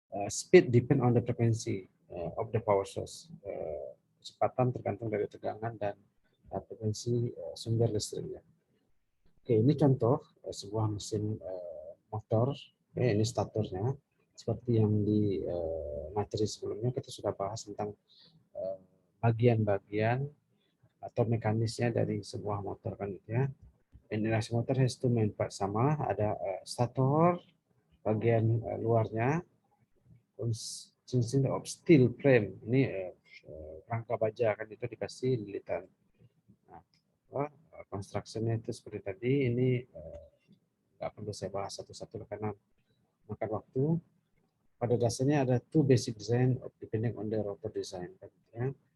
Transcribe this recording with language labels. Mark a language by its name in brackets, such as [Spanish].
[English] Speed depend on the frequency of the power source. [Indonesian] Kecepatan tergantung dari tegangan dan frekuensi sumber listriknya. Oke, ini contoh sebuah mesin motor. Oke, ini statornya. Seperti yang di materi sebelumnya kita sudah bahas tentang bagian-bagian atau mekanisnya dari sebuah motor kan gitu ya. [English] Induction motor has two main part, [Indonesian] sama ada stator bagian luarnya [English] consisting of steel frame. [Indonesian] Ini rangka baja kan itu dikasih lilitan. Nah, construction-nya itu seperti tadi, ini nggak perlu saya bahas satu-satu karena makan waktu. Pada dasarnya ada [English] two basic design depending on the rotor design. [Indonesian] Ya.